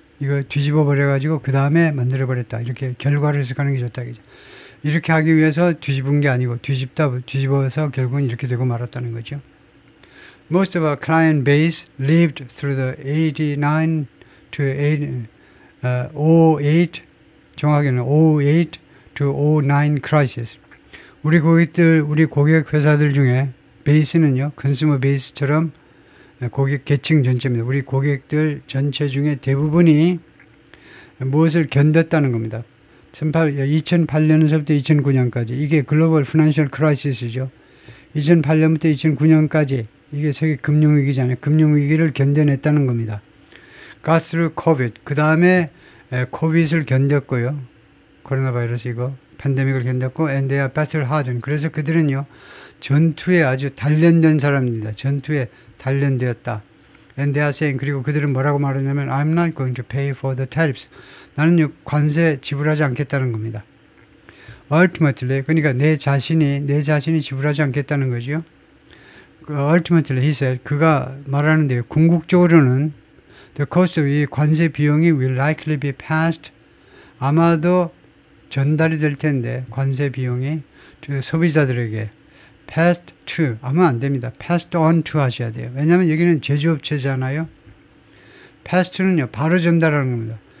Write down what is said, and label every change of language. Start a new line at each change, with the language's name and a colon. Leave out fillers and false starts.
Korean: 이거 뒤집어 버려 가지고 그 다음에 만들어 버렸다. 이렇게 결과를 해석하는 게 좋다. 그죠? 이렇게 하기 위해서 뒤집은 게 아니고 뒤집어서 결국은 이렇게 되고 말았다는 거죠.
English: Most of our client base lived through the 89 to 08
Korean: 정확히는
English: 08 to 09 crisis.
Korean: 우리 고객 회사들 중에 베이스는요, 컨슈머 베이스처럼 고객 계층 전체입니다. 우리 고객들 전체 중에 대부분이 무엇을 견뎠다는 겁니다. 2008년서부터 2009년까지 이게 글로벌 피낸셜 크라이시스죠. 2008년부터 2009년까지 이게 세계 금융위기잖아요. 금융위기를 견뎌냈다는 겁니다.
English: Got through COVID.
Korean: 그 다음에 코빗을 견뎠고요. 코로나 바이러스 이거 팬데믹을 견뎠고
English: and they are battle hardened.
Korean: 그래서 그들은요 전투에 아주 단련된 사람입니다. 전투에 단련되었다.
English: And they are saying
Korean: 그리고 그들은 뭐라고 말하냐면
English: I'm not going to pay for the tariffs.
Korean: 나는 관세 지불하지 않겠다는 겁니다. Ultimately 그러니까 내 자신이 지불하지 않겠다는 거죠.
English: Ultimately he said
Korean: 그가 말하는데요. 궁극적으로는
English: the cost of
Korean: 이 관세 비용이
English: will likely be passed
Korean: 아마도 전달이 될 텐데 관세 비용이 소비자들에게
English: passed to
Korean: 하면 안 됩니다.
English: passed on to
Korean: 하셔야 돼요. 왜냐하면 여기는 제조업체잖아요.
English: passed to
Korean: 는요 바로 전달하는 겁니다.